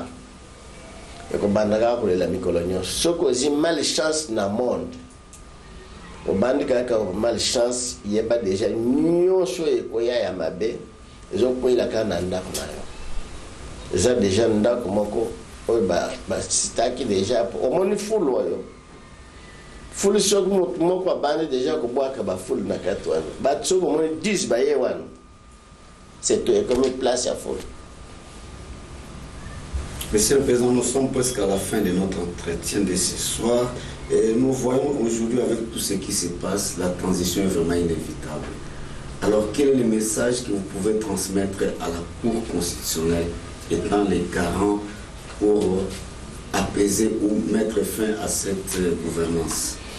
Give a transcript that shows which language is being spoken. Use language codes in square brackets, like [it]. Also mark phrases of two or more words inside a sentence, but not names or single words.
[ln] Ekobandaka kolela mikolo nyonso. Soki ozi malchance na monde obandi kaka malchance yeba déjà nyonso ekoya ya mabe ezokwelaka na ndako na yo. Eza déjà ndako moko oyo basitaki déjà omoni fulu oyo fulu soki motu moko abandi déjà kobwaka bafulu na kati wana bato soki omoni 10 baye wana [fr] c'est comme une place [ln] ya fulu. [fr] Monsieur le Président, nous sommes presque à la fin de notre entretien de ce soir et nous voyons aujourd'hui avec tout ce qui se passe, la transition est vraiment inévitable. Alors quel est le message que vous pouvez transmettre à la Cour constitutionnelle étant les garants pour apaiser ou mettre fin à cette gouvernance?